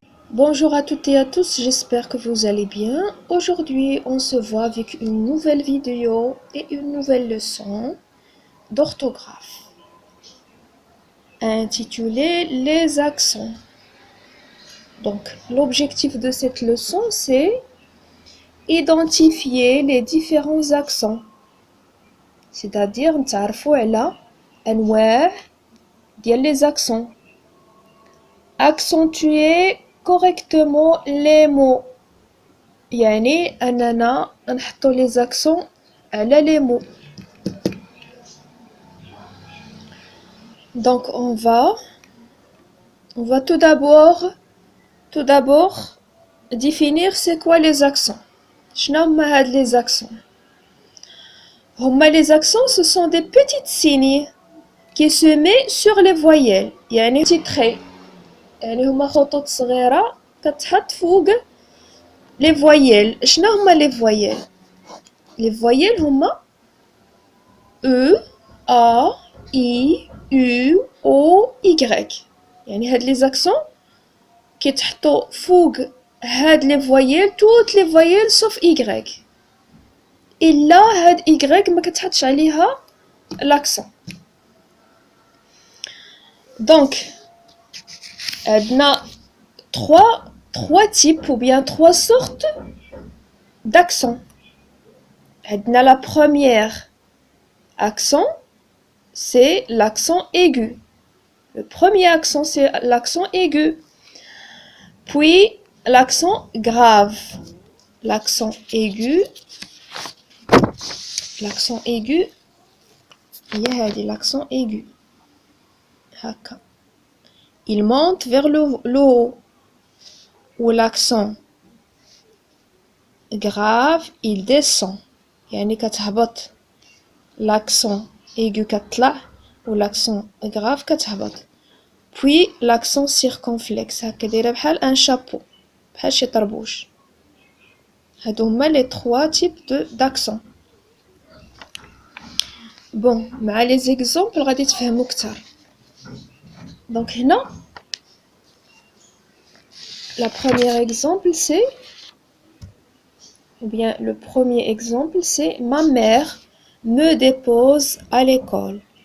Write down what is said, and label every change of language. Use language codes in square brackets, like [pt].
[fr] Bonjour à toutes et à tous, j'espère que vous allez bien. Aujourd'hui, on se voit avec une nouvelle vidéo et une nouvelle leçon d'orthographe intitulée Les accents. Donc, l'objectif de cette leçon, c'est identifier les différents accents. C'est-à-dire, [ar] نتعرفوا على أنواع ديال les accents. [fr] Accentuer correctement les mots. [ar] يعني أننا نحطو les accents على les mots. [fr] Donc on va tout d'abord définir c'est quoi les accents. [ar] شنو هما هاد les accents. [fr] Les accents ce sont des petites signes qui se mettent sur les voyelles. [ar] يعني [fr] petit trait. [ar] يعني هما خطوط صغيرة كتحط فوق les voyelles. شنو هما [fr] les voyelles. Les voyelles [ar] هما [fr] E, A, I, U, O, Y. [ar] يعني هاد [fr] les accents [ar] كيتحطوا فوق هاد [fr] les voyelles, toutes les voyelles sauf Y. [ar] إلا هاد Y ما كتحطش عليها l'accent. [fr] Donc, [ar] عندنا [fr] trois types ou bien trois sortes d'accents. [ar] عندنا [fr] la première accent, c'est l'accent aigu. Le premier accent, c'est l'accent aigu. Puis, l'accent grave. L'accent aigu. L'accent aigu. L'accent aigu. Il monte vers le haut. Ou l'accent grave, il descend. [ar] يعني كتهبط. [fr] L'accent aigu [ar] كتطلع [fr] ou l'accent grave [ar] كتهبط. [fr] Puis l'accent circonflexe [ar] هكا دايره بحال [fr] un chapeau [ar] بحال شي طربوش. هادو هما [fr] les trois types d'accent. Bon, [ar] مع les exemples غادي تفهموا كتر. [fr] Donc هنا la première exemple c'est ou bien le premier exemple c'est ma mère me dépose à l'école.